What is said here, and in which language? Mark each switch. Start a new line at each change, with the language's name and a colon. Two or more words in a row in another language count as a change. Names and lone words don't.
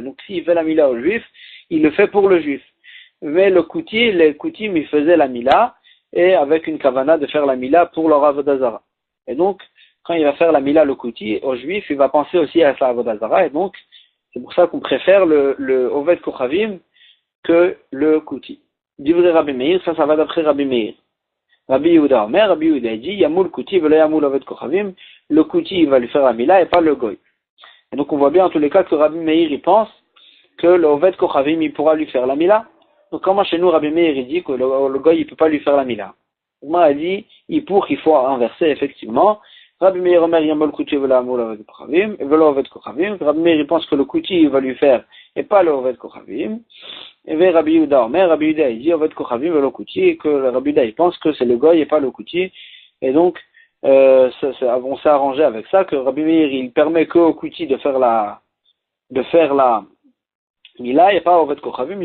French: Donc s'il fait la mila au juif, il le fait pour le juif. Mais les Koutim ils faisaient la mila, et avec une kavana de faire la mila pour leur
Hebrew: עבודה זרה.
French: Et donc, quand il va faire la mila le kouti au juif, il va penser aussi à sa
Hebrew: עבודה זרה,
French: et donc, c'est pour ça qu'on préfère le
Hebrew: עובד כוכבים
French: que le kouti.
Hebrew: דברי רבי מאיר,
French: ça va d'après
Hebrew: Rabbi Meir. Rabbi Yehuda Omer, Rabbi Yehuda dit, ימול כותי ולא ימול עובד כוכבים,
French: le kouti il va lui faire la mila et pas le goy. Et donc on voit bien en tous les cas que Rabbi Meir il pense que le
Hebrew: עובד כוכבים
French: il pourra lui faire la mila. Donc comment chez nous Rabbi Meir il dit que le goy il peut pas lui faire la mila. Moi il dit il faut inverser effectivement.
Hebrew: רבי מאיר אומר ימול כותי ולא ימול עובד כוכבים et ולא עובד כוכבים.
French: Rabbi Meir il pense que le Kouti il va lui faire et pas le
Hebrew: עובד כוכבים.
French: Et Rabbi Yehuda Omer, Rabbi Yehuda il dit
Hebrew: עובד כוכבים ולא כותי,
French: et que Rabbi Yehuda il pense que c'est le goy et pas le Kouti. Et donc on s'est arrangé avec ça que Rabbi Meir il permet que au Kouti de faire la Mila et pas
Hebrew: עובד כוכבים.